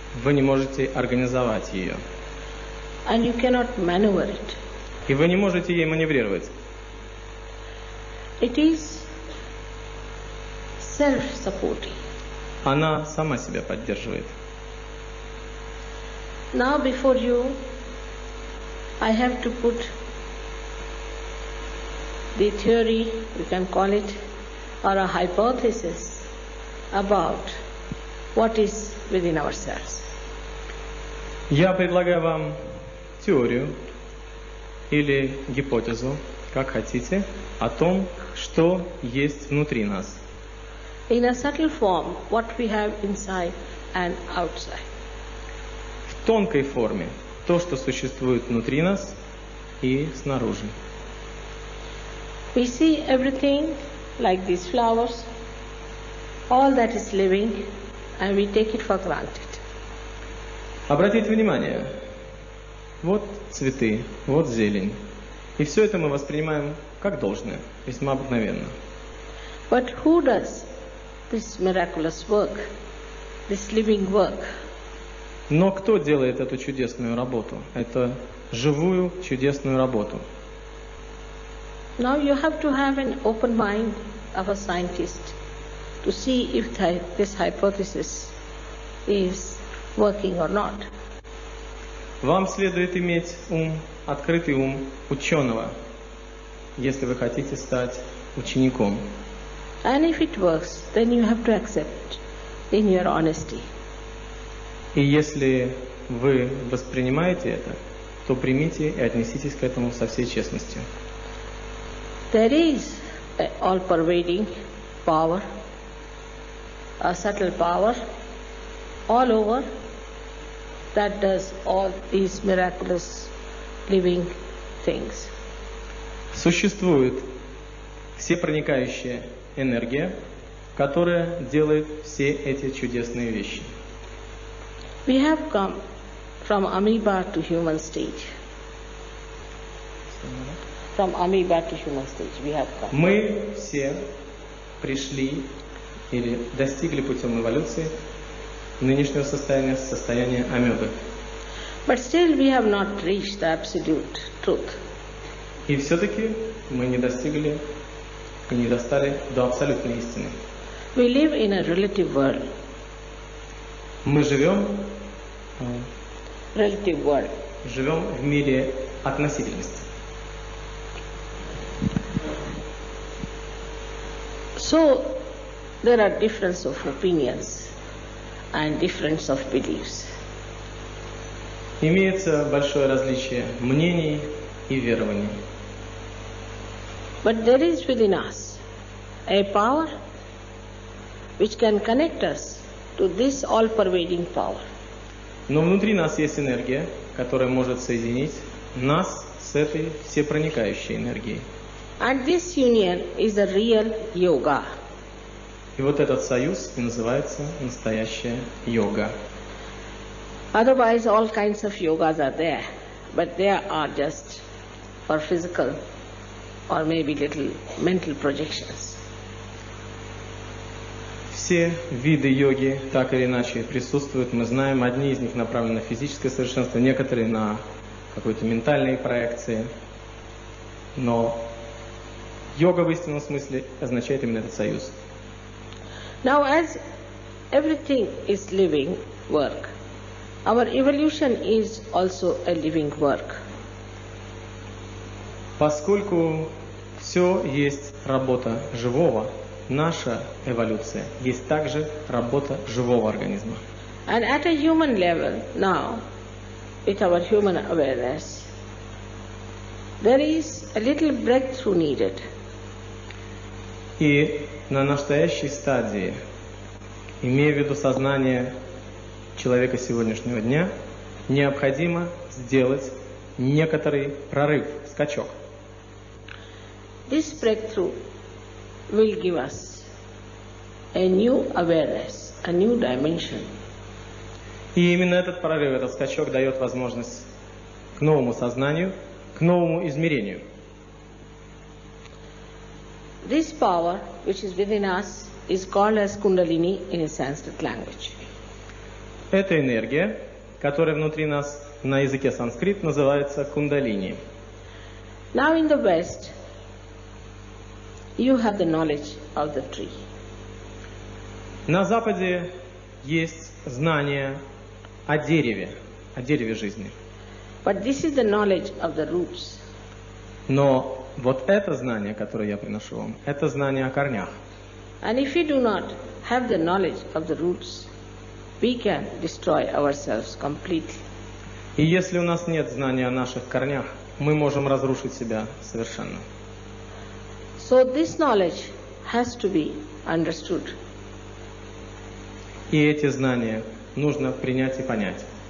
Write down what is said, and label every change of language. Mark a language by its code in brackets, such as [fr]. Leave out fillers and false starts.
[ru] Вы не можете организовать ее. [en] And you cannot maneuver it. [ru] И вы не можете ей маневрировать. [en] It is self-supporting. [ru] Она сама себя поддерживает. [en] Now before you, I have to put the theory, you can call it, or a hypothesis about what is within ourselves. [ru] Я предлагаю вам теорию или гипотезу, как хотите, о том, что есть внутри нас. [en] In a subtle form, what we have inside and outside. [ru] В тонкой форме то, что существует внутри нас и снаружи. [en] We see everything like these flowers, all that is living, and we take it for granted. [ru] Обратите внимание, вот цветы, вот зелень. И все это мы воспринимаем как должное, весьма обыкновенно. [en] But who does this miraculous work, this living work? [ru] Но кто делает эту чудесную работу, эту живую чудесную работу? [en] Now you have to have an open mind of a scientist to see if this hypothesis is working or not. [ru] Вам следует иметь ум, открытый ум ученого, если вы хотите стать учеником. [en] And if it works, then you have to accept in your honesty. [ru] И если вы воспринимаете это, то примите и отнеситесь к этому со всей честностью. [en] There is an all-pervading power, a subtle power, all over, that does all these miraculous living things. [ru] Существует всепроникающая энергия, которая делает все эти чудесные вещи. [en] We have come from amoeba to human stage. From amoeba to human stage we have come. [ru] Мы все пришли или достигли путем эволюции нынешнего состояния амебы. [en] But still we have not reached the absolute truth. [ru] И все-таки мы не достигли и не достали до абсолютной истины. [en] We live in a relative world. [ru] Мы живем [en] Relative world. [ru] в мире относительности. [en] So there are difference of opinions and difference of beliefs. [ru] Имеется большое различие мнений и верований. [en] But there is within us a power which can connect us to this all-pervading power. [ru] Но внутри нас есть энергия, которая может соединить нас с этой всепроникающей энергией. [en] And this union is the real yoga. [ru] И вот этот союз и называется настоящая йога. [en] Otherwise all kinds of yogas are there, but they are just for physical or maybe little mental projections. [ru] Все виды йоги так или иначе присутствуют. Мы знаем, одни из них направлены на физическое совершенство, некоторые на какой-то ментальные проекции. Но йога в истинном смысле означает именно этот союз. [en] Now as everything is living work, our evolution is also a living work. [ru] Поскольку все есть работа живого, наша эволюция есть также работа живого организма. [en] And at a human level now, with our human awareness, there is a little breakthrough needed. [ru] И на настоящей стадии, имея в виду сознание человека сегодняшнего дня, необходимо сделать некоторый прорыв, скачок. [en] This breakthrough will give us a new awareness, a new dimension. [ru] И именно этот прорыв, этот скачок дает возможность к новому сознанию, к новому измерению. [en] This power which is within us is called as Kundalini in a Sanskrit language. [ru] Эта энергия, которая внутри нас на языке санскрит называется Кундалини. [en] Now in the West, you have the knowledge of the tree. [ru] На Западе есть знание о дереве жизни. [en] But this is the knowledge of the roots. [ru] Но вот это знание, которое я приношу вам, это знание о корнях. [en] And if we do not have the knowledge of the roots, we can destroy ourselves completely. [ru] И если у нас нет знания о наших корнях, мы можем разрушить себя совершенно. [en] So this knowledge has to be understood. [ru] И эти знания нужно принять и понять.